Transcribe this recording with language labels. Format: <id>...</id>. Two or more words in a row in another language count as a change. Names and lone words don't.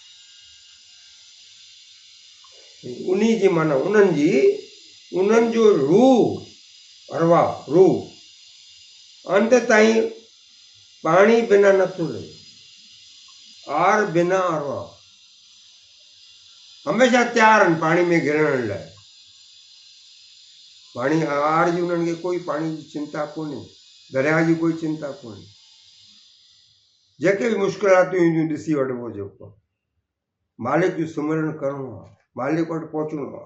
<sd>उन जी माना उन्हनि जो रूह अरवा रूह अंत ताईं पाणी बिना नथो रहे, आर बिना अरवा हमेशह तयारु आहिनि पाणी में घिरण लाइ। पाणी आर जी उन्हनि खे कोई पाणी जी चिंता कोन्हे, दरिया जी कोई चिंता कोन्हे। जेके बि मुश्किलातूं ईंदियूं ॾिसी वठिबो, जेको मालिक जो सिमरन करिणो आहे, मालिक वटि पहुचणो आहे।</sd>